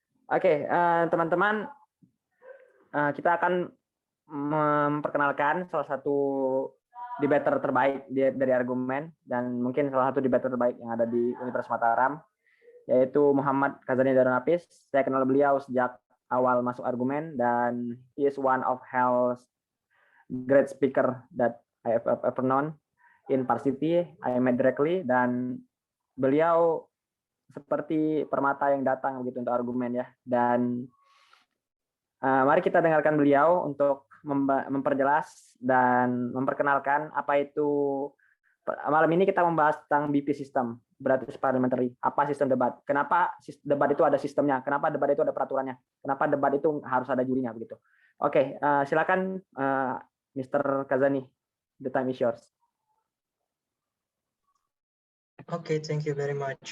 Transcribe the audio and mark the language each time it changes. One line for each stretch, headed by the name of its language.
Indonesian: Oke, teman-teman, kita akan memperkenalkan salah satu debater terbaik dari argumen, dan mungkin salah satu debater terbaik yang ada di Universitas Mataram, yaitu Muhammad Kazani Darun Hafiz. Saya kenal beliau sejak awal masuk argumen, dan
English: he is one of hell's great speaker that I have ever known in Varsity. I met directly,
Indonesian: dan beliau seperti permata yang datang begitu untuk argumen ya. Dan mari kita dengarkan beliau untuk memperjelas dan memperkenalkan apa itu. Malam ini kita membahas tentang BP system, berarti parliamentary. Apa sistem debat? Kenapa debat itu ada sistemnya? Kenapa debat itu ada peraturannya? Kenapa debat itu harus ada jurinya begitu? Oke, silakan Mr.
English: Kazani, the time is yours. Okay, thank you very much.